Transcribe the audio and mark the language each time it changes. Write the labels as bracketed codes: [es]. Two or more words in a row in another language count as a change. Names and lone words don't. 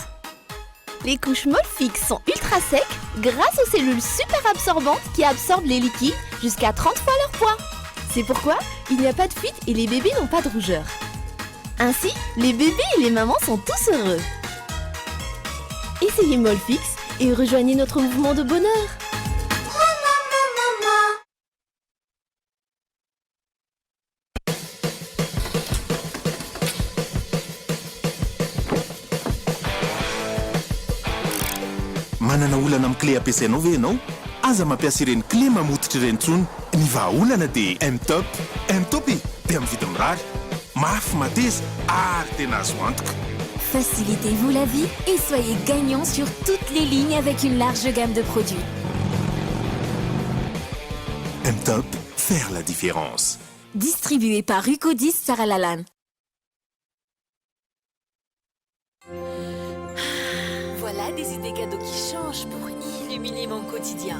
[fr] Les couches Molfix sont ultra secs grâce aux cellules super absorbantes qui absorbent les liquides jusqu'à 30 fois leur poids. C'est pourquoi il n'y a pas de fuite et les bébés n'ont pas de rougeur. Ainsi, les bébés et les mamans sont tous heureux. Essayez Molfix et rejoignez notre mouvement de bonheur. [mg] Manana olana amin'ny clé ampiasainao ve ianao? Aza mampiasa ireny clé mamotitra ireny tsony. Ny vahaolana dia M-Top. M-Top dia amin'ny vidiny mirary. Mafy mateza ary tena azo antoka. [fr] Facilitez-vous la vie et soyez gagnant sur toutes les lignes avec une large gamme de produits. M-Top, faire la différence. Distribué par Rucodis Sarah Lalanne. Voilà des idées cadeaux qui changent pour illuminer mon quotidien.